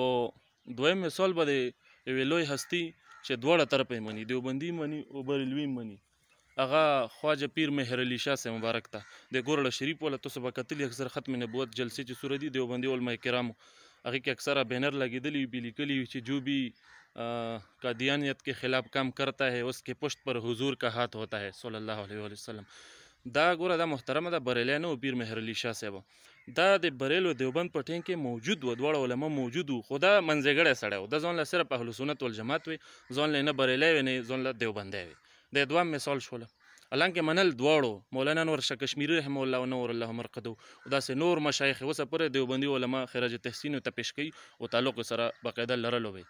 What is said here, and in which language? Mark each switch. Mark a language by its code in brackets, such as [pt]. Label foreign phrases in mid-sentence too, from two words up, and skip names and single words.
[ps] او دویم مثال به د یوې لوی هستي چې دواړه طرفه یې مني، دیوبندي مني او بریلوي مني، هغه خواجه پیر مهر علی شاه صاحب مبارک ته د ګورړه شریف والا تاسو به کتلي اکثر ختم نبوت جلسې چې سوره دي دیوبندي علما کرامو هغې کې اکثره بینر لګېدلي وي، لیکلي وي چې [ur] جو بھی قادیانیت کے خلاف کام کرتا ہے اس کے پشت پر حضور کا ہاتھ ہوتا ہے [ar] صلی الله علیه وسلم. [ps] دا ګوره دا محترمه ده، بریلی نه و پیر مهر علی شاه صاحب، دا د بریل و دیوبند په ټیم کې موجود و، دواړه علما موجود و، خو دا منځګړی سړی و، دا ځان له صرف اهل سنت والجماعت وي، ځان له نه بریلی وي نه ځان له دیوبندی وي. د دوام مثال شوله، حالانکه منل دواړو مولانا انور شاه کشمیري [ar] رحمه الله [ps] و [ar] نور الله مرقده [ps] او داسې نور مشایخ اوسه پورې دیوبندي علما خراج تحسین ته پیش کوي او تعلق سره باقاعده لرلو وي.